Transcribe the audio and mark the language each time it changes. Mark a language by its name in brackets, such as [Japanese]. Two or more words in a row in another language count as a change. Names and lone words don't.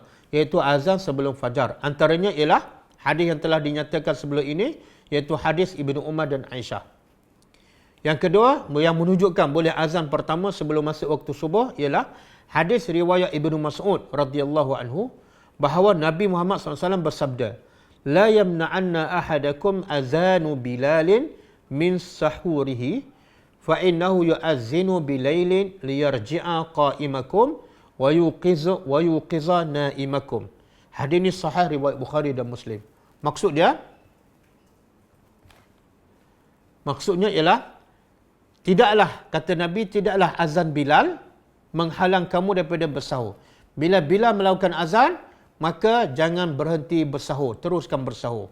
[Malay] iaitu azan sebelum fajar. Antaranya ialah hadis yang telah dinyatakan sebelum ini, iaitu hadis Ibnu Umar dan Aisyah. Yang kedua, yang menunjukkan boleh azan pertama sebelum masuk waktu subuh ialah hadis riwayat Ibnu Mas'ud [Arabic] رضي الله عنه [Malay] bahawa Nabi Muhammad SAW bersabda, [Arabic] "لا يمنعن أحدكم أذان بلال من سحوره فإنه يؤذن بليل ليرجع قائمكم ويوقظ نائمكم." [Malay] Hadis ini sahih riwayat Bukhari dan Muslim. Maksudnya ialah tidaklah, kata Nabi, tidaklah azan Bilal menghalang kamu daripada bersahur. Bila Bilal melakukan azan, maka jangan berhenti bersahur, teruskan bersahur.